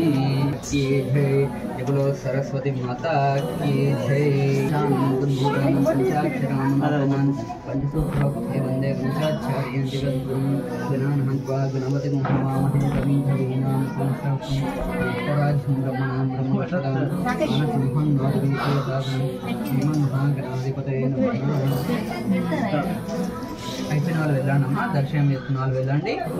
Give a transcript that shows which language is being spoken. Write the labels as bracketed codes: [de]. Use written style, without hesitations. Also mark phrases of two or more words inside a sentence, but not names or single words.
[hi] की जय बोलो सरस्वती माता की जय। [sa] पंचसूत्रभक्ति वंदे गुंसाचार्यं जगद्गुरुं गणान् हत्वा गणपतिं हवामहे कविं कवीनां पुंसां ब्रह्मणां ब्रह्मवक्षदां मानसिंहं नादवीतोदानं श्रीमन्महागणाधिपतये नमः। [te] అయిపోయిన వాళ్ళు వెళ్ళండమ్మా, దర్శనం చేస్తున్న వాళ్ళు వెళ్ళండి.